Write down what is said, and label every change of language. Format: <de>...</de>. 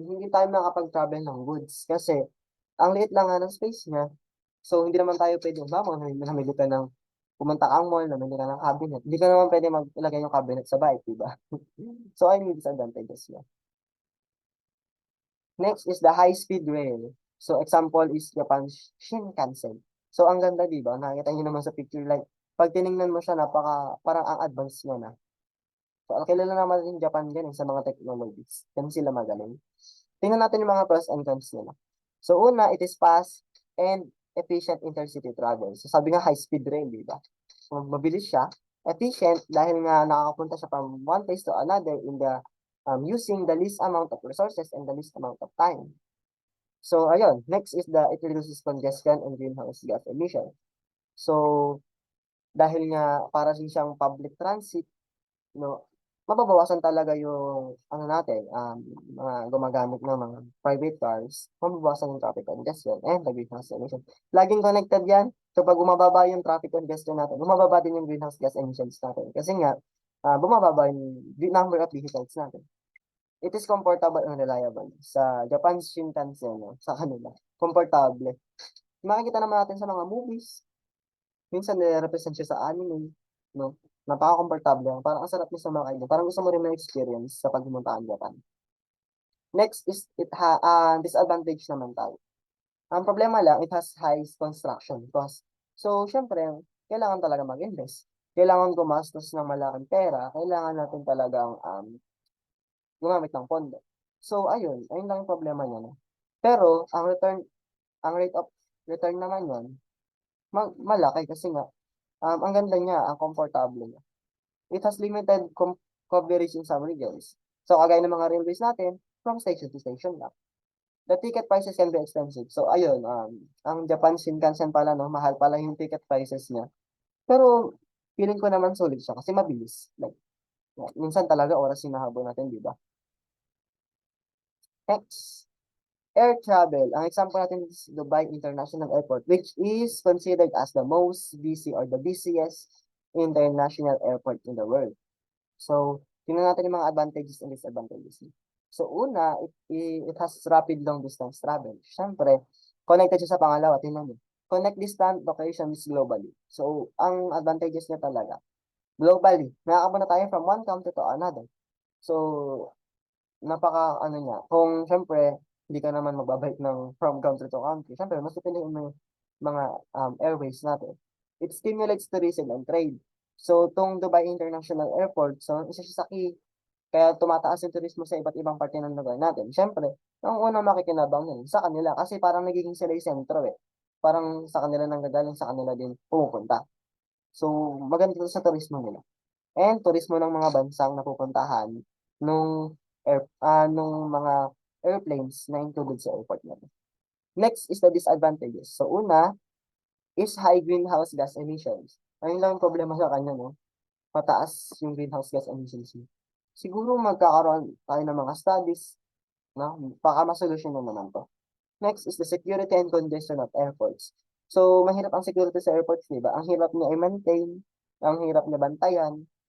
<tl>Hindi tayo makakapag-travel ng goods kasi ang liit lang nga ng space niya. So, hindi naman tayo puwedeng namili ka ng pumunta kang mall, namili ka ng cabinet. Hindi ka naman puwede ilagay yung cabinet sa bike, 'di ba? So, ayun yung disadvantages niya.</tl> <en>Next is the high-speed rail. So, example is Japan's Shinkansen.</en> <tl>So, ang ganda, 'di ba? Nakikita niyo naman sa picture like 'pag tiningnan mo siya parang ang advance niya na. So, kilala naman din Japan diyan, sa mga technologies. Diyan sila magaling. Tingnan natin yung mga</tl> <en>pros and cons</en> <tl>nila.</tl> <en>So, una, it is fast and efficient intercity travel.</en> <tl>So, sabi nga</tl> <en>high-speed rail, 'di ba?</en> <tl>So, mabilis siya,</tl> <en>efficient</en> <tl>dahil nga nakakapunta siya</tl> <en>from one place to another using the least amount of resources and the least amount of time. So, ayun. Next is it reduces congestion and greenhouse gas emission.</en> <tl>So, dahil nga para din siyang public transit, 'no, mababawasan talaga yung ano natin, mga gumagamit ng mga private cars,</tl> <en>mababawasan yung traffic congestion and the greenhouse emission.</en> <tl>Laging connected 'yan. Kapag bumababa yung</tl> <en>traffic congestion</en> <tl>natin, bumababa din yung</tl> <en>greenhouse gas emissions</en> <tl>natin. Kasi nga, bumababa yung</tl> <en>number of vehicles</en> <tl>natin.</tl> <en>It is comfortable and reliable.</en> <tl>Sa Japan's Shinkansen, 'no, sa kanila, komportable. Makikita naman natin sa mga movies, minsan nire-represent siya sa anime, 'no? Napaka-komportable lang, parang ang sarap niya sumakay dun, parang gusto mo rin ma-experience sa pagpunta ng Japan.</tl> <en>Next is disadvantage</en> <tl>naman tayo. Ang problema lang,</tl> <en>it has high construction cost.</en> <tl>So siyempre, kailangan talaga mag-invest. Kailangan gumastos ng malaking pera, kailangan natin talagang, gumamit ng pondo. So ayun lang yung problema niya 'no. Pero ang rate of return naman nun malaki kasi nga, ang ganda niya, ang komportable niya.</tl> <en>It has limited coverage in some regions.</en> <tl>So, kagaya ng mga</tl> <en>railways natin, from station to station lang. The ticket prices can be expensive.</en> <tl>So, ayun, ang Japan Shinkansen pala, 'no, mahal pala yung</tl> <en>ticket prices</en> <tl>niya. Pero feeling ko naman sulit siya kasi mabilis. Like, minsan talaga oras hinahabol natin, 'di ba?</tl> <en>Next, air travel.</en> <tl>Ang example natin</tl> <en>is Dubai International Airport, which is considered as the most busy or the busiest international airport in the world. So,</en> <tl>Tingnan natin yung mga</tl> <en>advantages and disadvantages. So una, it has rapid long distance travel.</en> <tl>Siyempre, connected siya sa pangalawa, tingnan mo.</tl> <en>Connect distant locations globally.</en> <tl>So, ang advantages niya talaga, globally, nakakapunta tayo from one country to another. So, napaka-ano niya, kung siyempre hindi ka naman magbabike ng from country to country, siyempre mas pipiliin mo yung mga, airways natin.</tl> <en>It stimulates tourism and trade.</en> <tl>So, 'tong Dubai International Airport, so isa siya sa key kaya tumataas yung turismo sa iba't ibang parte ng lugar natin. Siyempre, ang unang makikinabang nun sa kanila kasi parang nagiging sila yung sentro, eh. Parang sa kanila nanggagaling, sa kanila din pumupunta. So, maganda 'to sa turismo nila and turismo ng mga bansang napupuntahan nung mga airplanes na included sa airport nila.</tl> <en>Next is the disadvantages. So una is high greenhouse gas emissions.</en> <tl>Ayun lang yung problema sa kanya 'no, mataas yung</tl> <en>greenhouse gas emissions</en> <tl>niya. Siguro magkakaroon tayo ng mga studies 'no, baka masolusyunan naman 'to.</tl> <en>Next is the security and congestion of airports.</en> <tl>So mahirap ang security sa airports 'di ba? Ang hirap niya i-maintain, ang hirap niya bantayan.</tl>